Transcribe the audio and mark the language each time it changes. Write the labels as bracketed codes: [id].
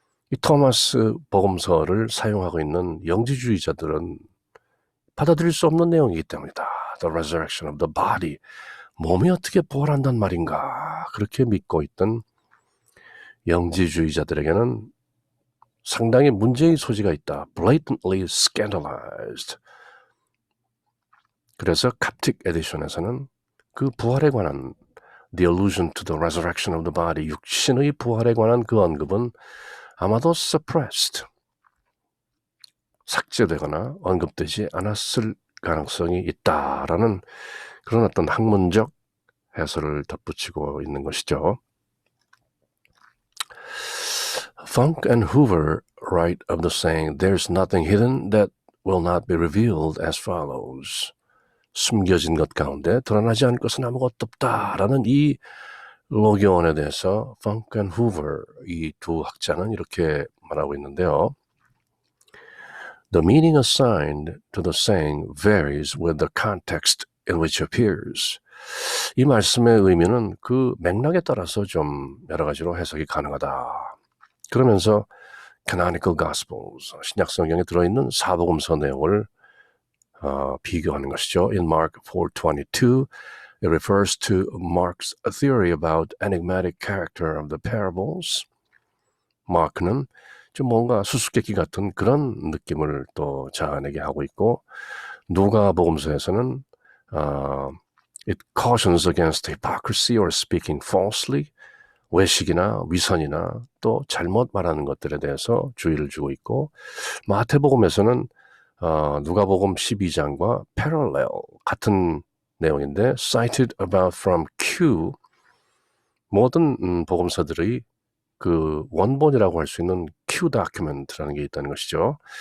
[ko] 이 토마스 복음서를 사용하고 있는 영지주의자들은 받아들일 수 없는 내용이기 때문이다. [en] The resurrection of the body. [ko] 몸이 어떻게 부활한단 말인가. 그렇게 믿고 있던 영지주의자들에게는 상당히 문제의 소지가 있다. [en] Blatantly scandalized. [ko] 그래서 Coptic edition에서는 그 부활에 관한 [en] The allusion to the resurrection of the body, [ko] 육신의 부활에 관한 그 언급은 아마도 suppressed, 삭제되거나 언급되지 않았을 가능성이 있다라는 그런 어떤 학문적 해설을 덧붙이고 있는 것이죠. [en] Funk and Hoover write of the saying, "There's nothing hidden that will not be revealed," as follows. [ko] 숨겨진 것 가운데 드러나지 않을 것은 아무것도 없다라는 이 로기온에 대해서 Funk and Hoover, 이 두 학자는 이렇게 말하고 있는데요. [en] The meaning assigned to the saying varies with the context in which it appears. [ko] 이 말씀의 의미는 그 맥락에 따라서 좀 여러 가지로 해석이 가능하다. 그러면서 Canonical Gospels, 신약 성경에 들어있는 사복음서 내용을 비교하는 것이죠. [en] In Mark 4:22, it refers to Mark's theory about enigmatic character of the parables. [ko] 마크는 좀 뭔가 수수께끼 같은 그런 느낌을 또 자아내게 하고 있고, 누가복음서에서는 [en] it cautions against hypocrisy or speaking falsely, [ko] 외식이나 위선이나 또 잘못 말하는 것들에 대해서 주의를 주고 있고, 마태복음에서는 누가복음 12장과 parallel 같은 내용인데 [en] cited about from Q, [ko] 모든 복음서들의 그 원본이라고 할 수 있는 Q 다큐멘트라는 게 있다는 것이죠.